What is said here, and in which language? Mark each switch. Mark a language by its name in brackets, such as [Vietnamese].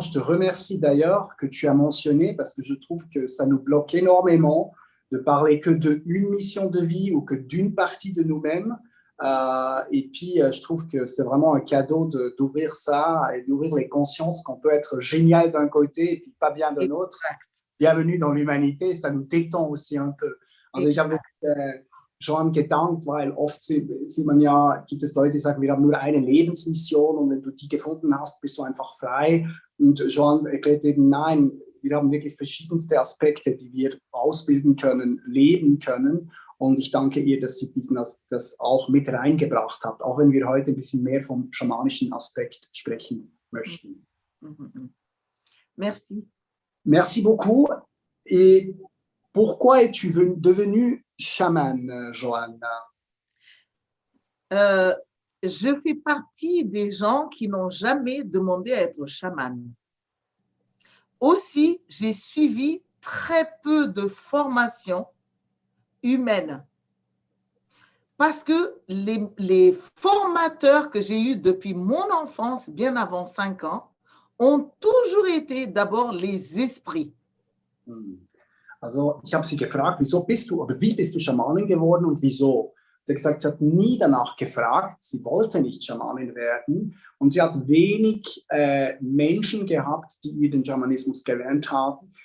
[French] Je te remercie d'ailleurs que tu as mentionné parce que je trouve que ça nous bloque énormément de parler que d'une mission de vie ou que d'une partie de nous-mêmes. Et puis, je trouve que c'est vraiment un cadeau d'ouvrir ça et d'ouvrir les consciences qu'on peut être génial d'un côté et puis pas bien de l'autre. Bienvenue dans l'humanité, ça nous détend aussi un peu. [German] Also ich habe schon gedankt, weil oft sieht man ja, gibt es Leute, die sagen, wir haben nur eine Lebensmission und wenn du die gefunden hast, bist du einfach frei. Und Joan erklärt eben, nein, wir haben wirklich verschiedenste Aspekte, die wir ausbilden können, leben können. Und ich danke ihr, dass sie das auch mit reingebracht hat, auch wenn wir heute ein bisschen mehr vom schamanischen Aspekt sprechen möchten. [French] Merci. Merci beaucoup. Et pourquoi es-tu devenue chamane, Joanna? Je fais partie des gens qui n'ont jamais demandé à être chamane. Aussi, j'ai suivi très peu de formations humaine. Parce que les formateurs que j'ai eus depuis mon enfance, bien avant 5 ans, ont toujours été d'abord les esprits. [German] Also ich habe sie gefragt, wieso bist du oder wie bist du Schamanin geworden und wieso? Sie hat gesagt, sie hat nie danach gefragt, sie wollte nicht Schamanin werden und sie hat wenig Menschen gehabt, die ihr den Schamanismus gelernt haben.